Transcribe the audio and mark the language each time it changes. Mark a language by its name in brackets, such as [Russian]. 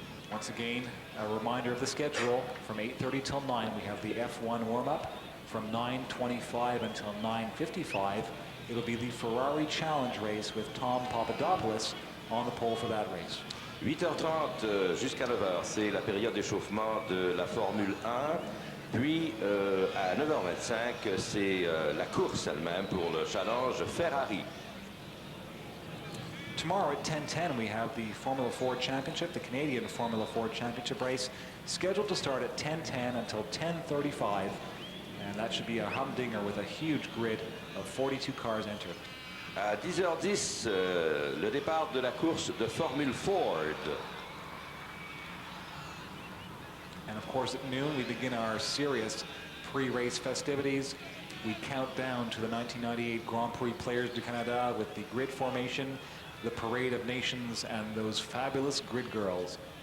[English] Once again, a reminder of the schedule. From 8:30 till 9, we have the F1 warm-up. From 9:25 until 9:55, it'll be the Ferrari Challenge race with Tom Papadopoulos on the pole for that race. [French] 8h30 jusqu'à 9h, c'est la période d'échauffement de la Formule 1. Puis à 9h25, c'est la course elle-même pour le challenge Ferrari. [English] Tomorrow at 10:10, we have the Formula 4 Championship, the Canadian Formula 4 Championship race, scheduled to start at 10:10 until 10:35. And that should be a humdinger with a huge grid of 42 cars entered. [French] À 10h10, le départ de la course de Formule Ford. [English] And of course, at noon, we begin our serious pre-race festivities. We count down to the 1998 Grand Prix Players du Canada with the grid formation, the Parade of Nations, and those fabulous grid girls.